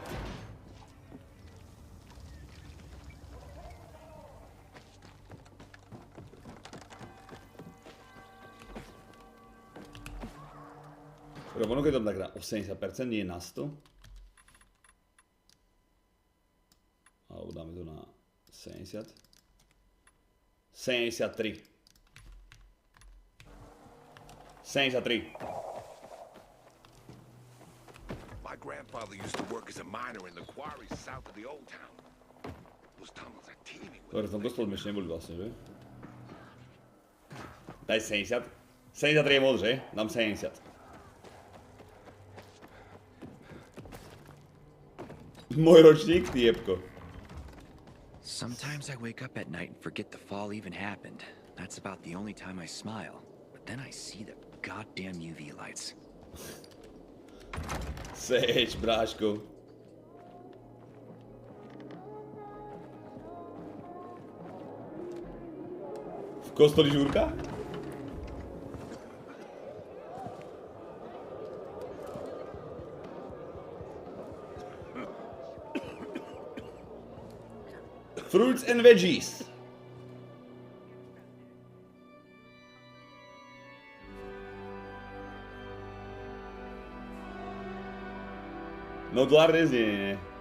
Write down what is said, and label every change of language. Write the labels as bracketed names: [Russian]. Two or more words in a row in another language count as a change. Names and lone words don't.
[Slovak] Ono keď tam tak na 80%, nie na 100. Alebo dáme to na 70. 73. [English] My grandfather used to work as a miner in the quarries south of the old town. Those tunnels are teeming with... [Slovak] Dobre, v tom gospod ešte neboli vlastne, že? Daj 70. 73 je moc, že? Dám 70. Môj ročník, ty jebko. [English] Sometimes I wake up at night and forget the fall even happened. That's about the only time I smile. But then I see the goddamn UV lights. [Slovak] Seč, bráško. V kostoli žúrka? [English] Fruits and veggies. [Slovak] No dolar neznie.